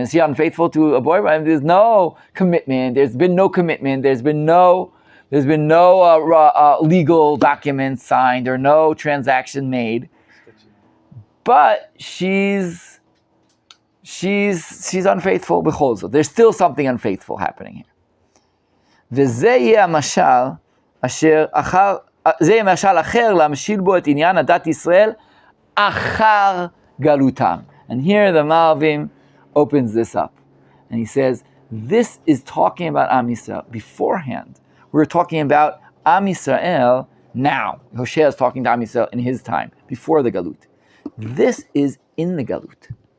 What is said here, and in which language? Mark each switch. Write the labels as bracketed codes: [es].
[en] Is she unfaithful to a boyfriend? There's no commitment. There's been no commitment. There's been no legal documents signed or no transaction made. But she's unfaithful [he] בכל זאת. [en] There's still something unfaithful happening here. [he] וזה יהיה המשל אחר להמשיל בו את עניין הדת ישראל אחר גלותם. [en] And here the Malvim opens this up. And he says, this is talking about Am Yisrael. Beforehand, we're talking about Am Yisrael now. Hosea is talking to Am Yisrael in his time, before the Galut. This is in the Galut.